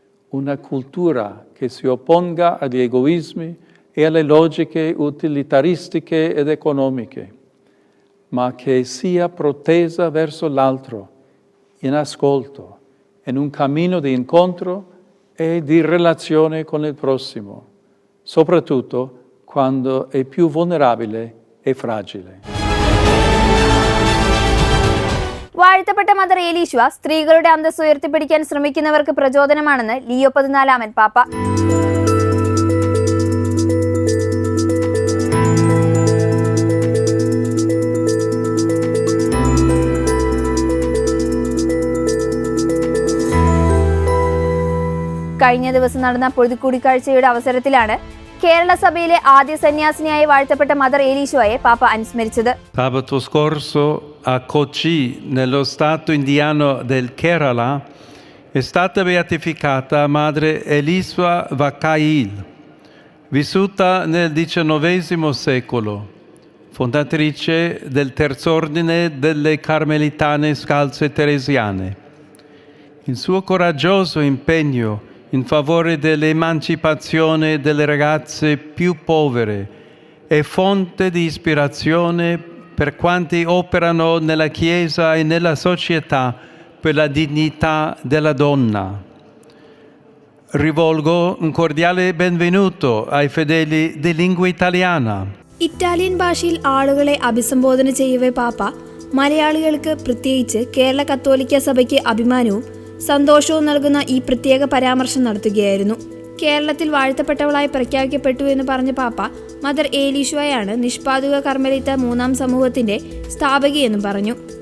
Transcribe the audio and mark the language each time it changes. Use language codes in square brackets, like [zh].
[it] una cultura che si opponga agli egoismi e alle logiche utilitaristiche ed economiche, ma che sia protesa verso l'altro, in ascolto, in un cammino di incontro e di relazione con il prossimo, soprattutto quando è più vulnerabile e fragile. [ml] വാഴ്ത്തപ്പെട്ട mother Elishwa സ്ത്രീകളുടെ അന്തസ്സ് ഉയർത്തിപ്പിടിക്കാൻ ശ്രമിക്കുന്നവർക്ക് പ്രചോദനമാണെന്ന് Leo 14 പാപ്പ. കഴിഞ്ഞ ദിവസം നടന്ന പൊതുകൂടിക്കാഴ്ചയുടെ അവസരത്തിലാണ് കേരള സഭയിലെ ആദ്യ സന്യാസിനിയായി വാഴ്ത്തപ്പെട്ട മദർ ഏലീശ്വയെ പാപ്പ അനുസ്മരിച്ചത്. [it] Sabato scorso a Kochi, nello stato indiano del Kerala, è stata beatificata Madre Eliswa Vakail, vissuta nel XIX secolo, fondatrice del Terz'Ordine delle Carmelitane Scalze Teresiane. Il suo coraggioso impegno in favore dell'emancipazione delle ragazze più povere è fonte di ispirazione per quanti operano nella Chiesa e nella società per la dignità della donna. Rivolgo un cordiale benvenuto ai fedeli di lingua italiana. [ml] Italian ഭാഷയിൽ ആളുകളെ അഭിസംബോധന ചെയ്യവേ പാപ്പ മലയാളികൾക്ക് പ്രത്യേകിച്ച് കേരള കത്തോലിക്ക സഭയ്ക്ക് അഭിമാനവും സന്തോഷവും നൽകുന്ന ഈ പ്രത്യേക പരാമർശം നടത്തുകയായിരുന്നു. കേരളത്തിൽ വാഴ്ത്തപ്പെട്ടവളായി പ്രഖ്യാപിക്കപ്പെട്ടു എന്ന് പറഞ്ഞ പാപ്പ മദർ ഏലീശ്വയാണ് നിഷ്പാദുക കർമ്മലിത്ത 3-ാം സമൂഹത്തിന്റെ സ്ഥാപകയെന്നും പറഞ്ഞു.